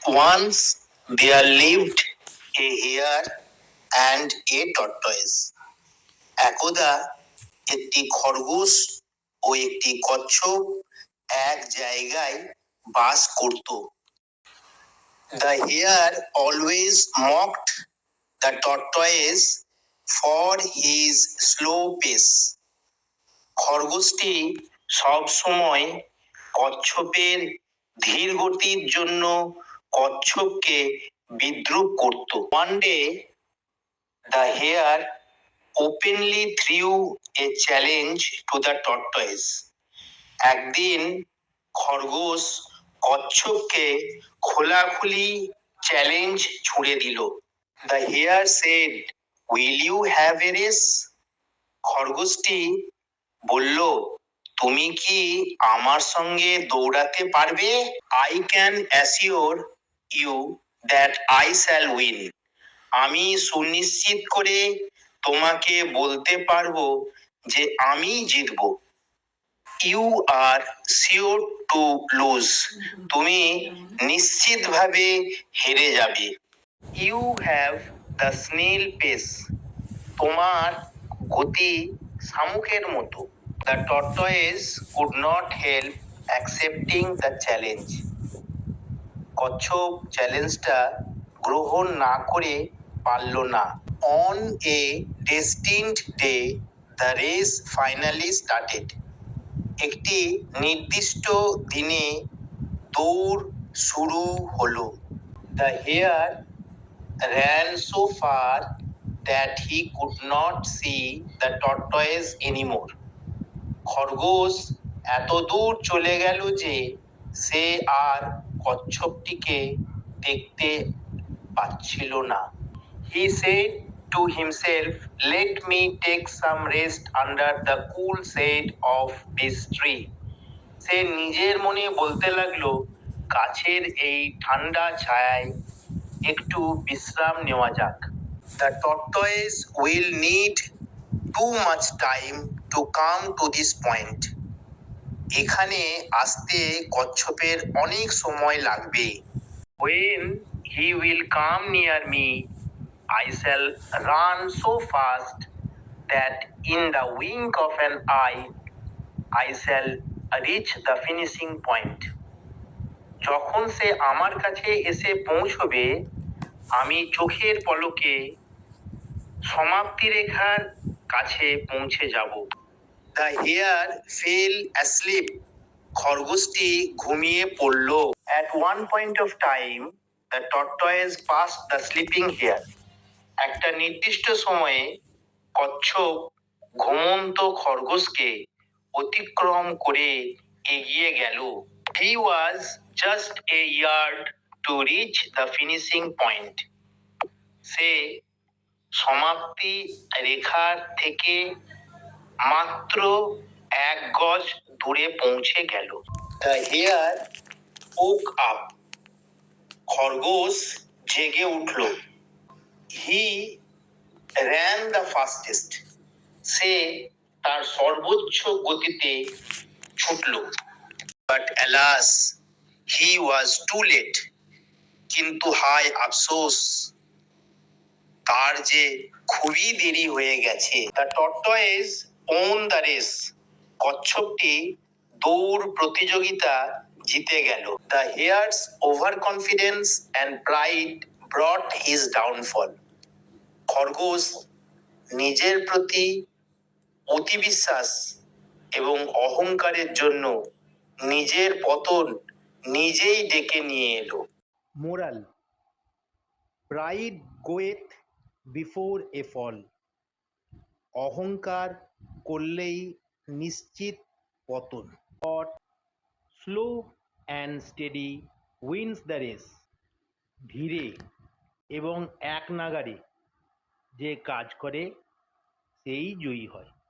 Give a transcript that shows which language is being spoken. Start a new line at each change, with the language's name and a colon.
English: Once there lived a hare and a tortoise.
Bangla: একদা একটি খরগোশ ও একটি কচ্ছপ এক জায়গায় বাস করত।
English: The hare always mocked the tortoise for his slow pace.
Bangla: খরগোশটি সব সময় কচ্ছপের ধীর গতির জন্য কচ্ছপকে বিদ্রূপ করত।
English: One day the hare openly threw a challenge to the tortoise.
Bangla: একদিন খরগোশ কচ্ছপকে খোলাখুলি চ্যালেঞ্জ ছুড়ে দিল।
English: The hare said, "Will you have a race?"
Bangla: খরগোশটি বলল, তুমি কি আমার সঙ্গে দৌড়াতে পারবে?
English: I can assure you that I shall win.
Bangla: আমি সুনিশ্চিত করে তোমাকে বলতে পারবো যে আমি জিতব।
English: You are sure to lose.
Bangla: তুমি নিশ্চিতভাবে হেরে যাবে।
English: You have the snail pace.
Bangla: তোমার গতি শামুকের মতো।
English: The tortoise could not help accepting the challenge.
Bangla: কচ্ছপ চ্যালেঞ্জটা গ্রহণ না করে পারল না।
English: On a destined day, the race finally started.
Bangla: একটি নির্দিষ্ট দিনে দৌড় শুরু হলো।
English: The hare ran so far that he could not see the tortoise anymore.
Bangla: খরগোশ এত দূর চলে গেল যে সে আর কচ্ছপটিকে দেখতে পাচ্ছিল না।
English: He said to himself, "Let me take some rest under the cool shade of this tree."
Bangla: সে নিজের মনে বলতে লাগলো, গাছের এই ঠান্ডা ছায়ায় একটু বিশ্রাম নেওয়া যাক।
English: The tortoise will need too much time to come to this point.
Bangla: এখানে আসতে কচ্ছপের অনেক সময় লাগবে।
English: When he will come near me, I shall run so fast that in the wink of an eye I shall reach the finishing point.
Bangla: যখন সে আমার কাছে এসে পৌঁছবে, আমি চোখের পলকে সমাপ্তি রেখার কাছে পৌঁছে যাব।
English: The hare fell asleep.
Bangla: খরগোশটি ঘুমিয়ে পড়ল।
English: At one point of time, the tortoise passed the sleeping hare.
Bangla: একটা নির্দিষ্ট সময়ে কচ্ছপ ঘুমন্ত খরগোশকে অতিক্রম করে এগিয়ে গেল।
English: He was just a yard to reach the finishing point.
Bangla: সে সমাপ্তি রেখার থেকে মাত্র 1 গজ দূরে পৌঁছে গেল।
English: The hare woke up.
Bangla: খরগোশ জেগে উঠল।
English: He ran the fastest.
Bangla: সে তার সর্বোচ্চ গতিতে ছুটল।
English: But alas, he was too late.
Bangla: কিন্তু হায় আফসোস, তার যে খুবই দেরি হয়ে গেছে।
English: The tortoise won the race.
Bangla: কচ্ছপটি দৌড় প্রতিযোগিতা জিতে গেল।
English: The hare's overconfidence and pride brought his downfall.
Bangla: খরগোশ নিজের প্রতি অতিবিশ্বাস এবং অহংকারের জন্য নিজের পতন নিজেই ডেকে নিয়ে এলো।
English: Moral: pride goeth before a fall.
Bangla: অহংকার করলেই নিশ্চিত পতন।
English: But slow and steady wins the race.
Bangla: ধীরে এবং এক নাগাড়ে যে কাজ করে সেই জয়ী হয়।